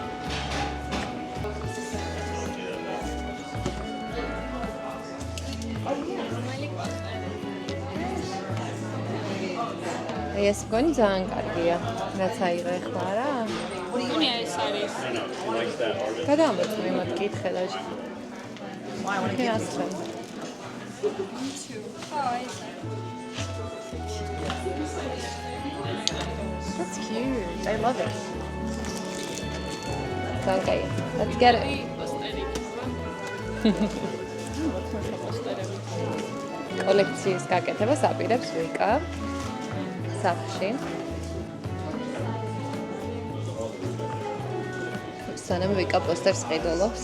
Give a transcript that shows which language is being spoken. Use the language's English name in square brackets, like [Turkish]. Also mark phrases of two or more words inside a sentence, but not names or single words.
[Georgian] ეს მგონი ძალიან კარგია. რაც აიღე ხლა რა? მგონია ეს არის. გადამოწმე მათ კითხე და ხეასხე. [English] That's cute. I love it. Okay, let's get it. [Georgian] კოლექციის გაკეთებას აპირებს ვიკა სახლში. სანამ ვიკა პოსტერს ყიდულობს.